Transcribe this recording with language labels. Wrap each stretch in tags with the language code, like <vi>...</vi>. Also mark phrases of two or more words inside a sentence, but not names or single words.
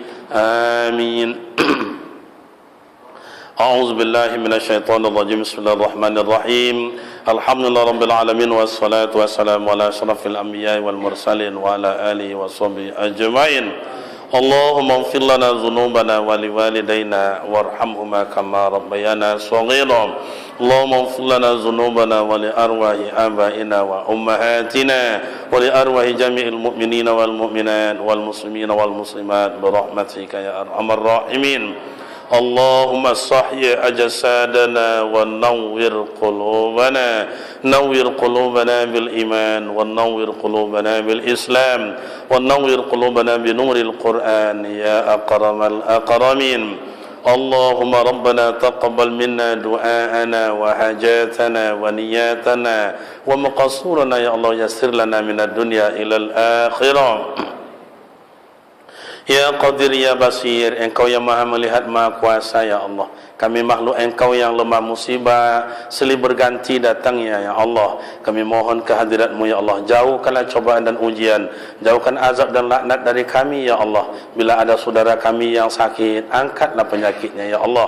<ar>Amin. أعوذ بالله من الشيطان الرجيم. بسم الله الرحمن الرحيم. الحمد لله رب العالمين والصلاة والسلام على أشرف الأنبياء والمرسلين وعلى آله وصحبه أجمعين. اللهم اغفر لنا ذنوبنا ولوالدينا وارحمهما كما ربيانا صغيرا. اللهم اغفر لنا ذنوبنا ولأرواح آبائنا وأمهاتنا ولأرواح جميع المؤمنين والمؤمنات والمسلمين والمسلمات برحمتك يا أرحم الراحمين. اللهم صحح أجسادنا ونور قلوبنا، نور قلوبنا بالإيمان ونور قلوبنا بالإسلام ونور قلوبنا بنور القرآن يا أكرم الأكرمين. اللهم ربنا تقبل منا دعاءنا وحاجتنا ونيتنا ومقاصدنا يا الله، يسر لنا من الدنيا إلى الآخرة. يا قادر يا بصير,</ar> <id>Engkau yang maha melihat, maha kuasa</id> <ar>ya Allah.</ar> <id>Kami makhluk Engkau yang lemah musibah silih berganti datangnya</id> <ar>ya Allah.</ar> <id>Kami mohon kehadirat-Mu</id> <ar>ya Allah.</ar> <id>Jauhkanlah cobaan dan ujian, jauhkan azab dan laknat dari kami</id> <ar>ya Allah.</ar> <id>Bila ada saudara kami yang sakit, angkatlah penyakitnya</id> <ar>ya Allah.</ar>